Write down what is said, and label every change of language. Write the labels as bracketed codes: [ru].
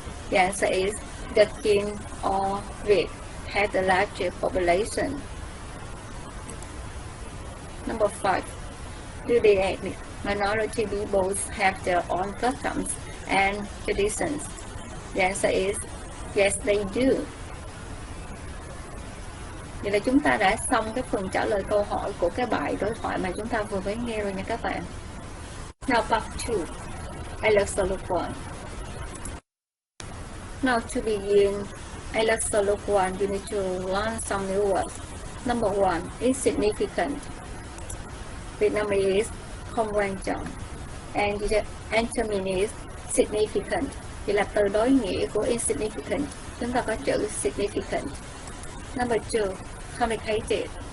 [en] The answer is, the Kin or Việt has the largest population. Number 5, do the ethnic minority peoples have their own customs and traditions? The answer is, yes they do. [vi] Vậy là chúng ta đã xong cái phần trả lời câu hỏi của cái bài đối thoại mà chúng ta vừa mới nghe rồi nha các bạn. [en] Now part 2, IELTS Solo 1. Now to begin IELTS Solo 1, you need to learn some new words. Number 1, insignificant. Vietnamese, [vi] không quan trọng. [en] And antonyms is significant. [vi] Vậy là từ đối nghĩa của insignificant, chúng ta có chữ significant. [en] Number 2, complicated.